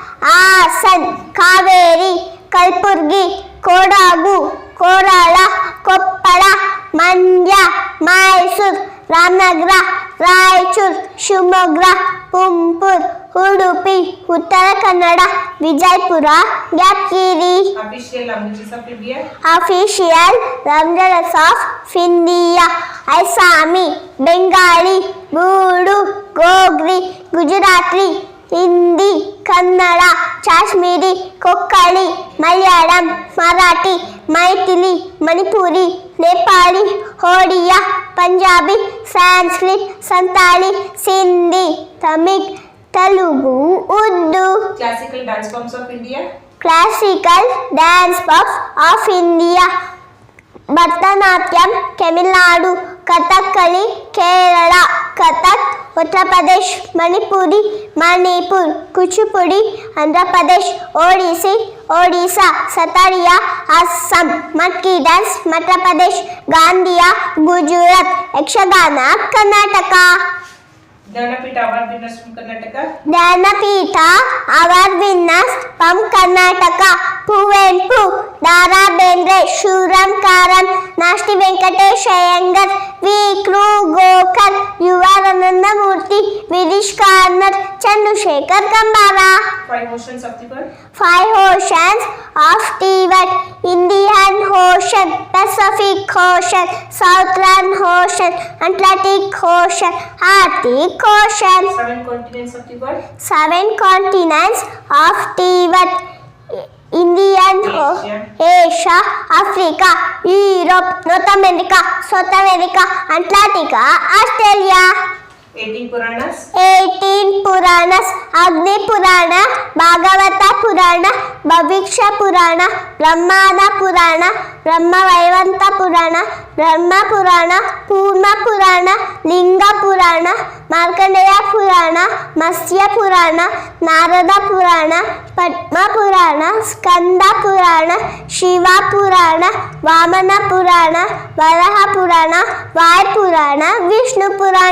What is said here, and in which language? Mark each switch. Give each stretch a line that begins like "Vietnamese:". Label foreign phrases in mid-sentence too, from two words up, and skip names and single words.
English: Hasan, Kaveri, Kalburgi, Kodagu, Korala, Koppala, Mandya, Mysore, Ramnagar, Raichur, Shimoga, Tumakuru, Udupi, Uttara Kannada, Vijaypura, Yatkiri. Official languages of India. Official languages of India: Assami, Bengali, Bodo, Gogri, Gujarati, Hindi, Kannada, Kashmiri, Konkani, Malayalam, Marathi, Maithili, Manipuri, Nepali, Odia, Punjabi, Sanskrit, Santali, Sindhi, Tamil, Telugu, Urdu. Classical dance forms of India. Classical dance forms of India: Bharatanatyam, Tamil Nadu; Kathakali, Kerala; Kathak, Uttar Pradesh; Manipuri, Manipur; Kuchipudi, Andhra Pradesh; Odissi, Odisha; Satariya, Assam; Matki dance, Madhya Pradesh; Gandiya, Gujarat; Yakshagana, Karnataka. Jnanapita Award winners from Karnataka. Jnanapita Award winners from Karnataka: Kuvenpu, Dara Bendre, Shuram Karan, Nashti Venkatesh Iyengar, V. Kru Gokar, Yuvananda Murthy, Virish Karnad, Chandrasekhar Kambara. 5 oceans of the world. 5 oceans of the world: Indian Ocean, Pacific Ocean, Southern Ocean, Atlantic Ocean, Arctic Ocean. 7 continents of the world. 7 continents of the world: Indian Asia, Africa, Europe, North America, South America, Antarctica, Australia. 18 Puranas.
Kannada: 18 Puranas ಅಗ್ನಿ ಪುರಾಣ, ಭಾಗವತ ಪುರಾಣ, ಭವಿಷ್ಯ ಪುರಾಣ, ಬ್ರಹ್ಮಾಂಡ ಪುರಾಣ, ಬ್ರಹ್ಮವೈವಂತ ಪುರಾಣ, ಬ್ರಹ್ಮ ಪುರಾಣ, ಕೂರ್ಮ ಪುರಾಣ, ಲಿಂಗ ಪುರಾಣ, ಮಾರ್ಕಂಡೇಯ ಪುರಾಣ, ಮತ್ಸ್ಯ ಪುರಾಣ, ನಾರದ ಪುರಾಣ, ಪದ್ಮ ಪುರಾಣ, ಸ್ಕಂದ ಪುರಾಣ, ಶಿವ ಪುರಾಣ, ವಾಮನ ಪುರಾಣ, ವರಹ ಪುರಾಣ, ವಾಯು ಪುರಾಣ, ವಿಷ್ಣು ಪುರಾಣ.